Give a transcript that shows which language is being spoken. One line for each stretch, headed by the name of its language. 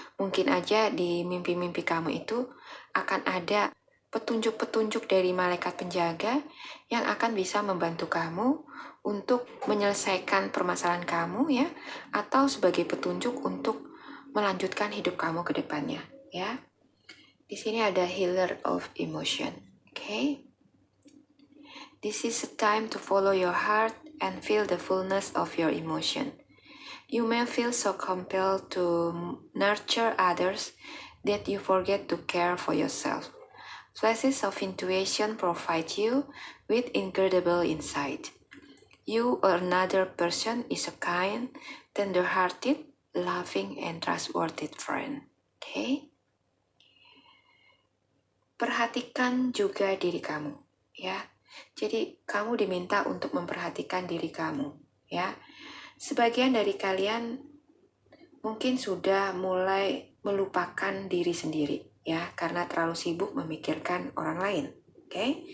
Indonesian: Mungkin aja di mimpi-mimpi kamu itu akan ada petunjuk-petunjuk dari malaikat penjaga yang akan bisa membantu kamu untuk menyelesaikan permasalahan kamu ya, atau sebagai petunjuk untuk melanjutkan hidup kamu ke depannya ya. Di sini ada healer of emotion. Okay?
English: This is a time to follow your heart and feel the fullness of your emotion. You may feel so compelled to nurture others that you forget to care for yourself. Flashes of intuition provide you with incredible insight. You or another person is a kind, tender-hearted, loving, and trustworthy friend. Okay?
Indonesian: Perhatikan juga diri kamu, ya. Jadi kamu diminta untuk memperhatikan diri kamu, ya. Sebagian dari kalian mungkin sudah mulai melupakan diri sendiri, ya, karena terlalu sibuk memikirkan orang lain, oke?